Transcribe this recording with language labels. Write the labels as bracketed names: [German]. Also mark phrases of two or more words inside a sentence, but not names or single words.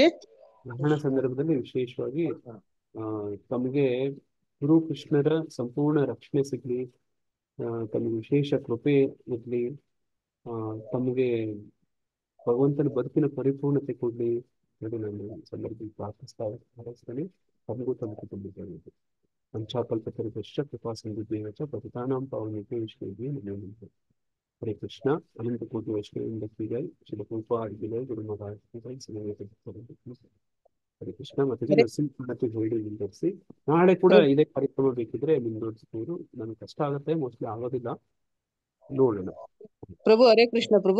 [Kannada] ಗ್ರಹಣ ಸಂದರ್ಭದಲ್ಲಿ ವಿಶೇಷವಾಗಿ ತಮಗೆ ಗುರು ಕೃಷ್ಣರ ಸಂಪೂರ್ಣ ರಕ್ಷಣೆ ಸಿಗ್ಲಿ, ತಮಗೆ ವಿಶೇಷ ಕೃಪೆ ಇರ್ಲಿ, ತಮಗೆ ಭಗವಂತನ ಬದುಕಿನ ಪರಿಪೂರ್ಣತೆ ಕೊಡ್ಲಿ ಎಂದು ನಾನು ಸಂದರ್ಭದಲ್ಲಿ ಪ್ರಾರ್ಥಿಸ್ತಾನೆ. ತಮಗೂ ತಮ್ಮ ಕುಟುಂಬದಲ್ಲಿ [Sanskrit] ಪಂಚಾಕಲ್ಪತರುಶ್ಚ ಕೃಪಾ ಸಿಂಧುದೇವಚ ಪತಿತಾನಾಂ ಪಾವನೇಭ್ಯೋ ವೈಷ್ಣವೇಭ್ಯೋ ನಮೋ ನಮಃ. [Kannada] ಹರೇ ಕೃಷ್ಣ. ಅನಂತ ಕೋಟಿ ವೈಷ್ಣವೇಂದ್ರ ಕೀಜೈ ಶಿಲಕೂಪ ಅಡಿಗೆ ಗುರು ಮಹಾರಾಜ್ ಹರೇ ಕೃಷ್ಣ. ಮತ್ತೆ ನರಸಿಂಹತೆ ಹೇಳಿ ಮುಂದುವರಿಸಿ. ನಾಳೆ ಕೂಡ ಇದೇ ಕಾರ್ಯಕ್ರಮ ಬೇಕಿದ್ರೆ ಮುಂದುವರಿಸಬಹುದು. ನನಗೆ ಕಷ್ಟ ಆಗುತ್ತೆ, ಮೋಸ್ಟ್ಲಿ ಆಗೋದಿಲ್ಲ, ನೋಡೋಣ. ಪ್ರಭು ಹರೇ ಕೃಷ್ಣ ಪ್ರಭು.